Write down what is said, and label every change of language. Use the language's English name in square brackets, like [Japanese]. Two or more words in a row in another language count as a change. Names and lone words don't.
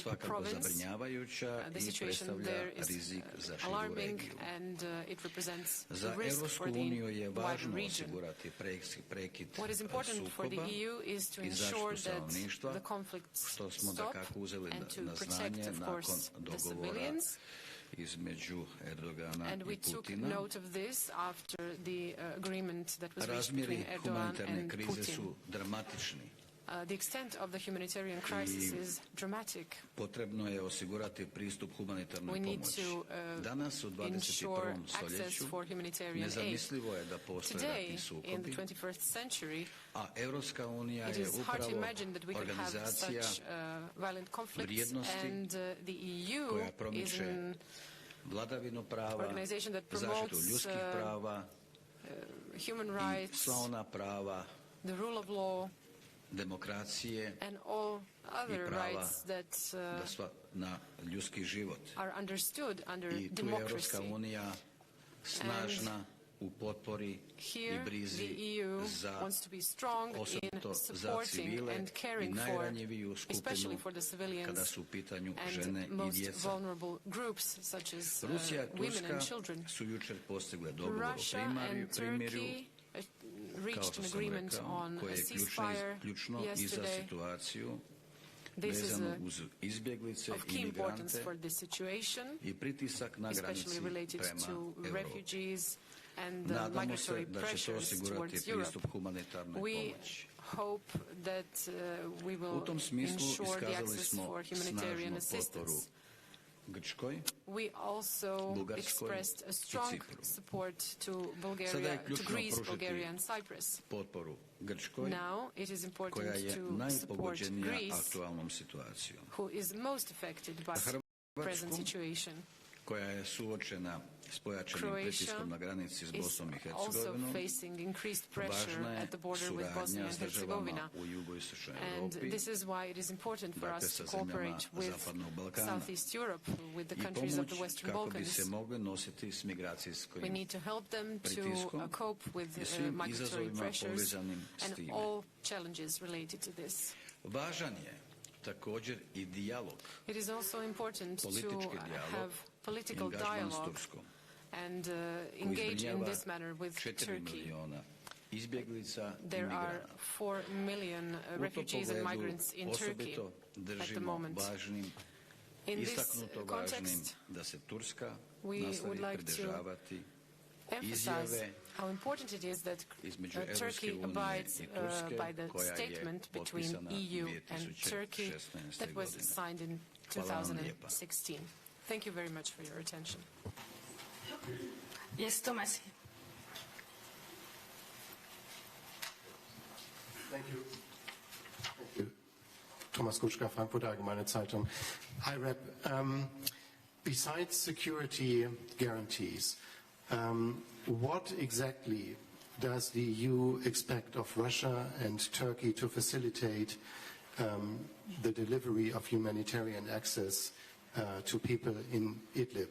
[Croatian] svakako [English] province. [Croatian] zabrinjavajuća [English] The [Croatian] i [English] situation [Croatian] predstavlja [English] there is [Croatian] rizik za širu [English] alarming, [Croatian] regiju. [English] and it represents [Croatian] Za [English] a risk [Croatian] Europsku [English] for the [Croatian] uniju je [English] wider [Croatian] važno [English] region. [Croatian] osigurati prekid [English] What is important for the [Croatian] sukoba [English] EU is to [Croatian] i [English] ensure [Croatian] zaštitu [English] that [Croatian] stanovništva, [English] the conflicts [Croatian] što smo [English] stop [Croatian] dakako uzeli [English] and to [Croatian] na [English] protect, [Croatian] znanje [English] of [Croatian] nakon [English] course, the [Croatian] dogovora [English] civilians. [Croatian] između Erdogana [English] And [Croatian] i [English] we took [Croatian] Putina. [English] note of this after the agreement that was reached [Croatian] Razmjeri [English] between Erdogan [Croatian] humanitarne [English] and [Croatian] krize [English] Putin. [Croatian] su dramatični. [English] The extent of the humanitarian crisis is dramatic. [Croatian] Potrebno je osigurati pristup humanitarnoj [English] We need [Croatian] pomoći. [English] to [Croatian] Danas u [English] ensure [Croatian] 21. [English] access [Croatian] stoljeću [English] for humanitarian aid. [Croatian] nezamislivo je da postoje [English] Today, [Croatian] ratni [English] in [Croatian] sukobi, [English] the 21st century, [Croatian] a Europska unija [English] it [Croatian] je [English] is hard to [Croatian] upravo [English] imagine that we could have [Croatian] organizacija [English] such violent conflicts, [Croatian] vrijednosti [English] and the EU [Croatian] koja [English] is [Croatian] promiče [English] an [Croatian] vladavinu prava, [English] organization that [Croatian] zaštitu [English] promotes [Croatian] ljudskih prava [English] human [Croatian] i [English] rights, [Croatian] sva ona prava [English] the rule of law, [Croatian] demokracije [English] and all other [Croatian] prava [English] rights that [Croatian] na ljudski život. [English] are understood under [Croatian] I tu je Europska [English] democracy. [Croatian] unija snažna u potpori i [English] Here, [Croatian] brizi [English] the EU [Croatian] za [English] wants to be strong in [Croatian] osobito za [English] supporting [Croatian] civile [English] and [Croatian] i [English] caring for, [Croatian] najranjiviju [English] especially [Croatian] skupinu [English] for the [Croatian] kada [English] civilians [Croatian] su u pitanju žene [English] and [Croatian] i [English] most [Croatian] djeca. [English] vulnerable groups, such as [Croatian] Rusija i [English] women and [Croatian] Turska [English] children. [Croatian] su jučer postigle dogovor o [English] Russia and [Croatian] primirju, [English] Turkey [Croatian] kao [English] reached [Croatian] što [English] an [Croatian] sam [English] agreement [Croatian] rekao, [English] on [Croatian] koje [English] a [Croatian] je [English] ceasefire [Croatian] ključno i za [English] yesterday. [Croatian] situaciju [English] This is [Croatian] vezano uz izbjeglice [English] of [Croatian] i [English] key importance [Croatian] migrante [English] for this situation, [Croatian] i pritisak na granici [English] especially related [Croatian] prema [English] to [Croatian] Europi. [English] refugees and the [Croatian] Nadamo se [English] migratory [Croatian] da će to [English] pressures [Croatian] osigurati [English] towards Europe. [Croatian] pristup humanitarnoj [English] We [Croatian] pomoći. [English] hope that we [Croatian] U [English] will [Croatian] tom smislu [English] ensure the [Croatian] iskazali [English] access [Croatian] smo [English] for humanitarian [Croatian] snažnu potporu [English] assistance. [Croatian] Grčkoj, [English] We also [Croatian] Bugarskoj [English] expressed a [Croatian] i [English] strong [Croatian] Cipru. [English] support to [Croatian] Sada [English] Bulgaria, [Croatian] je [English] to [Croatian] ključno [English] Greece, [Croatian] pružiti [English] Bulgaria and Cyprus. [Croatian] potporu Grčkoj, [English] Now it is [Croatian] koja [English] important [Croatian] je [English] to support [Croatian] najpogođenija [English] Greece, [Croatian] aktualnom situacijom. [English] who is most affected by the present [Croatian] Hrvatsku, [English] situation. [Croatian] koja je suočena s pojačanim [English] Croatia [Croatian] pritiskom na granici s [English] is [Croatian] Bosnom i [English] also [Croatian] Hercegovinom, [English] facing increased pressure [Croatian] važna je [English] at the border with Bosnia [Croatian] suradnja [English] and [Croatian] s državama [English] Herzegovina. [Croatian] u jugoistočnoj [English] And [Croatian] Europi, [English] this is why it is important for [Croatian] dakle [English] us [Croatian] sa [English] to [Croatian] zemljama [English] cooperate with [Croatian] Zapadnog Balkana, [English] Southeast Europe, with the [Croatian] i [English] countries of the [Croatian] pomoć [English] Western [Croatian] kako bi [English] Balkans. [Croatian] se mogli nositi s [English] We [Croatian] migracijskim [English] need to help them to [Croatian] pritiskom [English] cope with [Croatian] i svim [English] migratory [Croatian] izazovima [English] pressures [Croatian] povezanim s [English] and [Croatian] time. [English] all challenges related to this. [Croatian] Važan je također i dijalog, [English] It is also important to [Croatian] politički dijalog [English] have [Croatian] i [English] political [Croatian] angažman s [English] dialogue [Croatian] Turskom, [English] and [Croatian] koji [English] engage in [Croatian] zbrinjava [English] this matter with [Croatian] 4 [English] Turkey. [Croatian] miliona izbjeglica i [English] There are [Croatian] migranata. [English] 4 million [Croatian] U tom [English] refugees and [Croatian] pogledu [English] migrants in Turkey [Croatian] osobito [English] at the [Croatian] držimo [English] moment. [Croatian] važnim, [English] In this [Croatian] istaknuto važnim [English] context, [Croatian] da se Turska [English] we [Croatian] nastavi [English] would like to [Croatian] pridržavati [English] emphasize [Croatian] izjave [English] how important it is that [Croatian] između [English] Turkey [Croatian] Europske unije [English] abides [Croatian] i Turske, [English] by the [Croatian] koja je [English] statement between [Croatian] potpisana [English] EU and [Croatian] 2016. [English] Turkey that was [Croatian] godine. [English] signed in [Croatian] Hvala vam lijepa. [English] 2016. Thank you very much for your attention. Yes, Thomas. Thank you. Thank you. Thomas Kutschka, Frankfurter Allgemeine Zeitung. Hi, Rep. Besides security guarantees, what exactly does the EU expect of Russia and Turkey to facilitate the delivery of humanitarian access to people in Idlib?